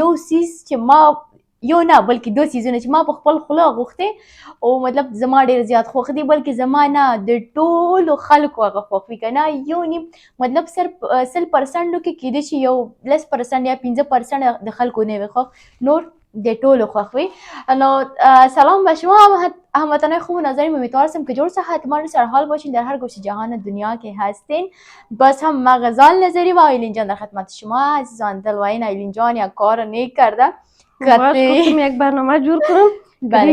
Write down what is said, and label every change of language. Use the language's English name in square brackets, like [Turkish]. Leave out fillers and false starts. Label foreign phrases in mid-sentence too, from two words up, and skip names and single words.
[Pashto] یو څیز چې ما یو نه بلکې دوه څیزونه چې ما په خپل خوله غوښتې او مطلب زما ډېر زیات خوښ دي، بلکې زما نه د ټولو خلکو هغه خوښ وي که نه یو نیم مطلب 100% کې کیدای شي یو 10% یا 15% د خلکو نه وي خوښ، نور د ټولو خوښ وي. [Persian] نو سلام به شما هموطنای خوب و نازنین، امیدوارم که جور صحتمند و سرحال باشین در هر گوشه جهان دنیا که هستین. باز هم من غزال نظری و آیلین جان در خدمت شما عزیزان. دلوین آیلین جان یک کار نیک کرده، گفتم یک برنامه جور کنم. بله